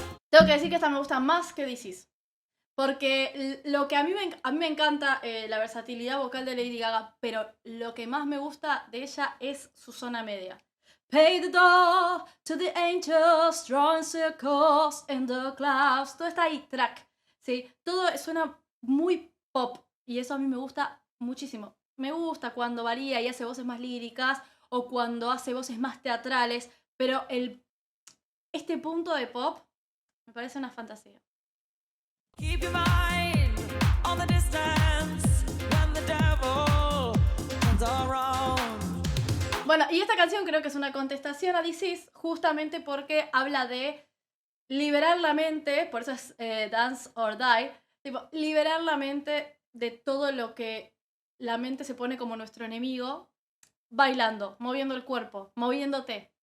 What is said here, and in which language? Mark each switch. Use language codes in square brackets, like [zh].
[es] Tengo que decir que esta me gusta más que This Is. Porque lo que a mí me encanta la versatilidad vocal de Lady Gaga, pero lo que más me gusta de ella es su zona media. [en] Pay the door to the angels, drawing circles in the clouds. [es] Todo está ahí, track. ¿Sí? Todo suena muy pop y eso a mí me gusta muchísimo. Me gusta cuando varía y hace voces más líricas o cuando hace voces más teatrales, pero este punto de pop me parece una fantasía. [en] Keep your mind on the distance when the devil turns around. [es] Bueno, y esta canción creo que es una contestación a This Is, justamente porque habla de liberar la mente, por eso es Dance or Die, tipo, liberar la mente de todo lo que la mente se pone como nuestro enemigo, bailando, moviendo el cuerpo, moviéndote.